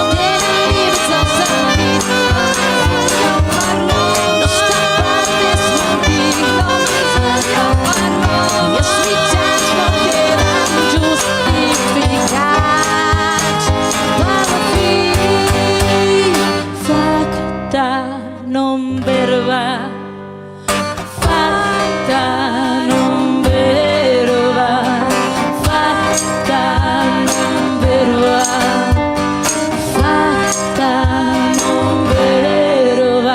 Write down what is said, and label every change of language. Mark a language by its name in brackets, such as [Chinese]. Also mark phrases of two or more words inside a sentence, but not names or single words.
[Catalan] Tenen límits els sentits, no està permès mentir, no és un lloc per l'or. i els mitjans no queden justificats per fi. [Latin] Facta non verba, facta non verba, facta non verba, facta non verba.